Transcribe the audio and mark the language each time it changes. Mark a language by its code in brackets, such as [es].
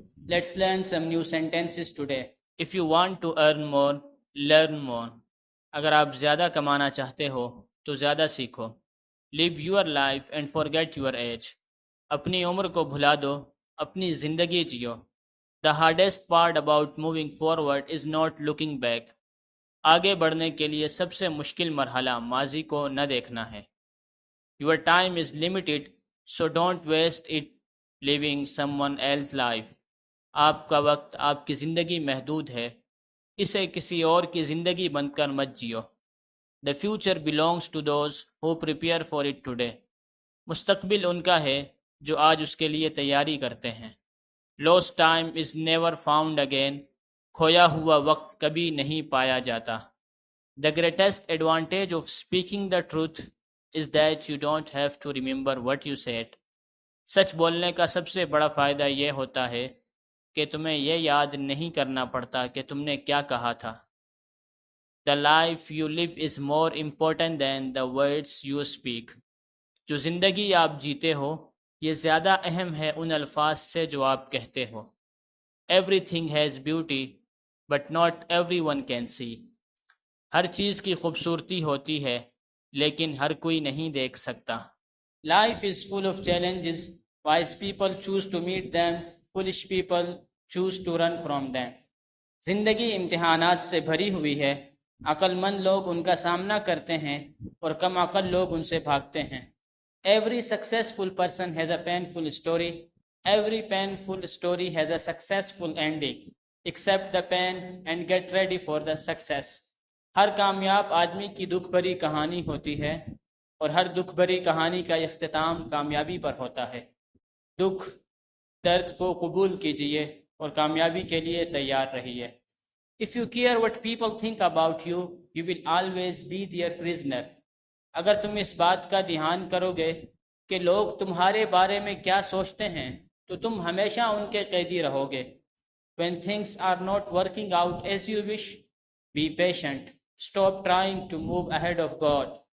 [en] Let's learn some new sentences today. If you want to earn more, learn more. [ur] اگر آپ زیادہ کمانا چاہتے ہو تو زیادہ سیکھو. [en] Live your life and forget your age. [ur] اپنی عمر کو بھلا دو، اپنی زندگی Jio. [en] The hardest part about moving forward is not looking back. [ur] آگے بڑھنے کے لیے سب سے مشکل مرحلہ ماضی کو نہ دیکھنا ہے. [en] Your time is limited, so don't waste it living someone else's life. [ur] آپ کا وقت، آپ کی زندگی محدود ہے، اسے کسی اور کی زندگی بن کر مت Jio. [en] The future belongs to those who prepare for it today. [ur] مستقبل ان کا ہے جو آج اس کے لیے تیاری کرتے ہیں. [en] Lost time is never found again. [ur] کھویا ہوا وقت کبھی نہیں پایا جاتا. [en] The greatest advantage of speaking the truth is that you don't have to remember what you said. [ur] سچ بولنے کا سب سے بڑا فائدہ یہ ہوتا ہے کہ تمہیں یہ یاد نہیں کرنا پڑتا کہ تم نے کیا کہا تھا. [en] The life you live is more important than the words you speak. [ur] جو زندگی آپ جیتے ہو یہ زیادہ اہم ہے ان الفاظ سے جو آپ کہتے ہو. [en] Everything has beauty, but not everyone can see. [ur] ہر چیز کی خوبصورتی ہوتی ہے لیکن ہر کوئی نہیں دیکھ سکتا. [en] Life is full of challenges. Wise people choose to meet them. Foolish people choose to run from them. [ur] زندگی امتحانات سے بھری ہوئی ہے. عقل مند لوگ ان کا سامنا کرتے ہیں اور کم عقل لوگ ان سے بھاگتے ہیں. [en] Every successful person has a painful story. Every painful story has a successful ending. Accept the pain and get ready for the success. [ur] ہر کامیاب آدمی کی دکھ بھری کہانی ہوتی ہے اور ہر دکھ بھری کہانی کا اختتام کامیابی پر ہوتا ہے. دکھ درد کو قبول کیجئے اور کامیابی کے لیے تیار رہیے. [en] If you care what people think about you, you will always be their prisoner. [ur] اگر تم اس بات کا دھیان کرو گے کہ لوگ تمہارے بارے میں کیا سوچتے ہیں تو تم ہمیشہ ان کے قیدی رہو گے. [en] When things are not working out as you wish, be patient. Stop trying to move ahead of God.